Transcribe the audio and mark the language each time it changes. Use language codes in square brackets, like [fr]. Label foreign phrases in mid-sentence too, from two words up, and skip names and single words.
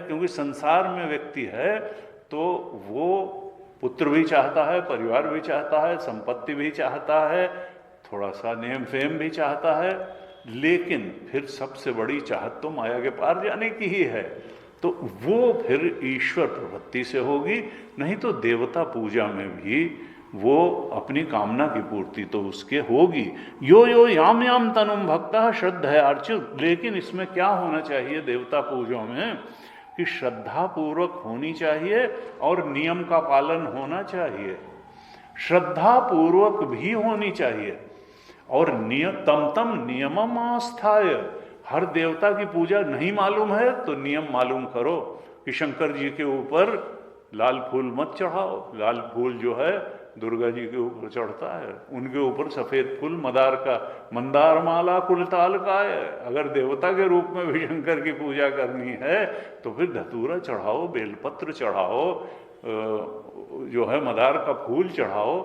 [hi] क्योंकि संसार में व्यक्ति है तो वो पुत्र भी चाहता है, परिवार भी चाहता है, संपत्ति भी चाहता है, थोड़ा सा [en] name fame [hi] भी चाहता है। लेकिन फिर सबसे बड़ी चाहत तो माया के पार जाने की ही है। तो वो फिर ईश्वर प्रवृत्ति से होगी। नहीं तो देवता पूजा में भी वो अपनी कामना की पूर्ति तो उसके होगी। [sa] यो यो याम याम तनुम भक्ता श्रद्धा अर्चित। [hi] लेकिन इसमें क्या होना चाहिए देवता पूजा में कि श्रद्धा पूर्वक होनी चाहिए और नियम का पालन होना चाहिए। श्रद्धा पूर्वक भी होनी चाहिए और [sa] तम तम नियमम आस्थाय। [hi] हर देवता की पूजा नहीं मालूम है तो नियम मालूम करो कि शंकर जी के ऊपर लाल फूल मत चढ़ाओ। लाल फूल जो है दुर्गा जी के ऊपर चढ़ता है, उनके ऊपर सफेद फूल मदार का, मंदार माला कुलताल का है। अगर देवता के रूप में भी शंकर की पूजा करनी है तो फिर धतूरा चढ़ाओ, बेलपत्र चढ़ाओ, जो है मदार का फूल चढ़ाओ।